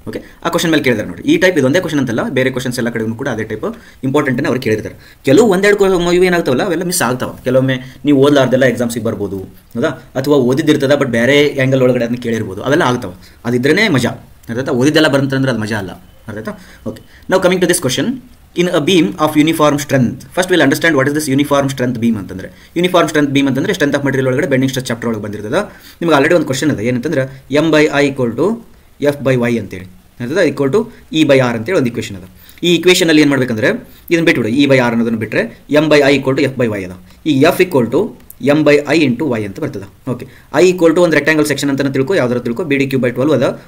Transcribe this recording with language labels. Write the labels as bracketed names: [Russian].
[Kannada] Okay, ಆ question ಮೇಲೆ ಕೇಳಿದಾರೆ ನೋಡಿ. ಈ ಟೈಪ್ ಇದೊಂದೇ ಕ್ವಶನ್ ಅಂತಲ್ಲ, ಬೇರೆ ಕ್ವಶನ್ಸ್ ಎಲ್ಲ ಕಡೆಗೂ ಕೂಡ ಅದೇ ಟೈಪ್ ಇಂಪಾರ್ಟೆಂಟನ್ನು ಅವ್ರು ಕೇಳಿರ್ತಾರೆ. ಕೆಲವು ಒಂದೆರಡು ಇವು ಏನಾಗ್ತಾವಲ್ಲ ಅವೆಲ್ಲ ಮಿಸ್ ಆಗ್ತಾವೆ. ಕೆಲವೊಮ್ಮೆ ನೀವು ಓದಲಾರ್ದೆಲ್ಲ ಎಕ್ಸಾಮ್ಸಿಗೆ ಬರ್ಬೋದು, ಹೌದಾ? ಅಥವಾ ಓದಿದ್ದಿರ್ತದ ಬಟ್ ಬೇರೆ ಆ್ಯಂಗಲ್ ಒಳಗಡೆ ಅದನ್ನ ಕೇಳಿರ್ಬೋದು, ಅವೆಲ್ಲ ಆಗ್ತಾವೆ. ಅದಿದ್ರೇ ಮಜಾ, ಅರ್ಥಾಯ್ತಾ? ಓದಿದ್ದೆಲ್ಲ ಬರಂತಂದ್ರೆ ಅದು ಮಜಾ ಅಲ್ಲ, ಅರ್ಥಾಯ್ತಾ? [English] Okay, ನಾವು coming to this question. In a beam of uniform strength, first we'll understand what is this uniform strength beam ಅಂತಂದ್ರೆ. [Kannada] ಯೂನಿಫಾರ್ಮ್ ಸ್ಟ್ರೆಂತ್ ಬೀಮ್ ಅಂತಂದ್ರೆ ಸ್ಟ್ರೆಂತ್ ಆಫ್ ಮಟೀರಿಯಲ್ ಒಳಗಡೆ ಬೆಂಡಿಂಗ್ ಸ್ಟ್ರೆಸ್ ಚಾಪ್ಟರ್ ಒಳಗೆ ಬಂದಿರ್ತದೆ. ನಿಮ್ಗೆ ಆಲ್ರೆಡಿ ಒಂದು ಕ್ವಶನ್ ಅದ, ಏನಂತಂದ್ರೆ M/I = F/Y ಅಂತೇಳಿ, ಅರ್ಥದ E/R ಅಂತೇಳಿ ಒಂದು ಇಕ್ವೇಷನ್ ಅದ. ಈ ಇಕ್ವೇಷನಲ್ಲಿ ಏನು ಮಾಡಬೇಕಂದ್ರೆ ಇದನ್ನು ಬಿಟ್ಬಿಡು, E/R ಅನ್ನೋದನ್ನು ಬಿಟ್ಟರೆ M/I = F/Y ಅದ. ಈ F = M/I × Y ಅಂತ ಬರ್ತದೆ. ಓಕೆ, I = ಒಂದು ರೆಕ್ಟಾಂಗಲ್ ಸೆಕ್ಷನ್ ಅಂತ ತಿಳ್ಕೊ, ಯಾವ್ದಾರು ತಿಳ್ಕೊ, BD³/12 ಅದ.